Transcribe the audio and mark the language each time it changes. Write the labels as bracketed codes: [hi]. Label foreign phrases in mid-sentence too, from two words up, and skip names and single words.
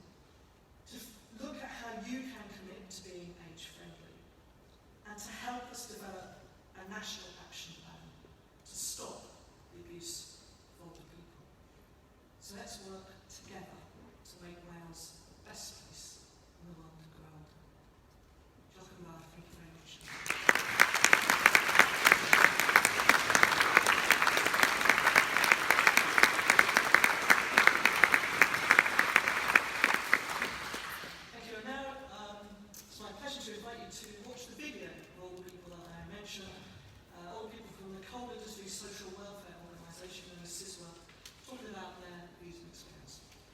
[en] To look at how you can commit to being age-friendly, and to help us develop a national action plan to stop the abuse of older people. So let's work together to make Wales the best place in the world to grow older. [cy] Diolch yn fawr, [en] thank you very much. Thank you. And now it's my pleasure to invite you to watch the video of all the people that I mentioned, all the people from the Coal Industry Social Welfare Organisation and CISWA, talking about their views and experience.